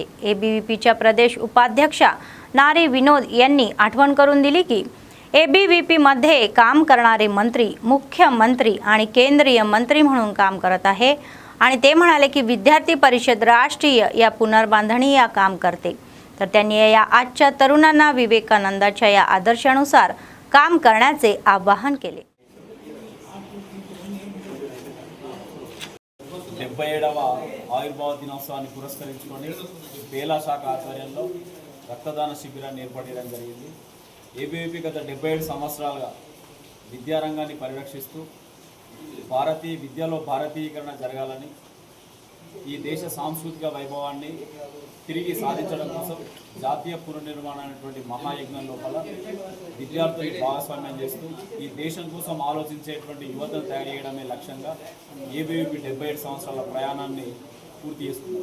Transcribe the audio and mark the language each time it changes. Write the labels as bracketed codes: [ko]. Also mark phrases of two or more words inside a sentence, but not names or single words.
[mr] एबीव्हीपीच्या प्रदेश उपाध्यक्षा नारी विनोद यांनी आठवण करून दिली की एबीव्हीपीमध्ये काम करणारे मंत्री मुख्यमंत्री आणि केंद्रीय मंत्री म्हणून काम करत आहे आणि ते म्हणाले की विद्यार्थी परिषद राष्ट्रीय या पुनर्बांधणी या काम करते. तर त्यांनी या आजच्या तरुणांना विवेकानंदाच्या या आदर्शानुसार काम करण्याचे आवाहन केले. [te] 77వ ఆవిర్భావ దినోత్సవాన్ని పురస్కరించుకొని బేలా శాఖ ఆధ్వర్యంలో రక్తదాన శిబిరాన్ని ఏర్పాటు చేయడం జరిగింది. ఏబీవీపీ గత 77 సంవత్సరాలుగా విద్యారంగాన్ని పరిరక్షిస్తూ విద్యలో భారతీయీకరణ జరగాలని, ఈ దేశ సాంస్కృతిక వైభవాన్ని తిరిగి సాధించడం కోసం జాతీయ పునర్నిర్మాణం అనేటువంటి మహాయజ్ఞం లోపల విద్యార్థుల్ని భాగస్వామ్యం చేస్తూ ఈ దేశం కోసం ఆలోచించేటువంటి యువతను తయారు చేయడమే లక్ష్యంగా ఏబీవీపీ 77 సంవత్సరాల ప్రయాణాన్ని పూర్తి చేస్తుంది.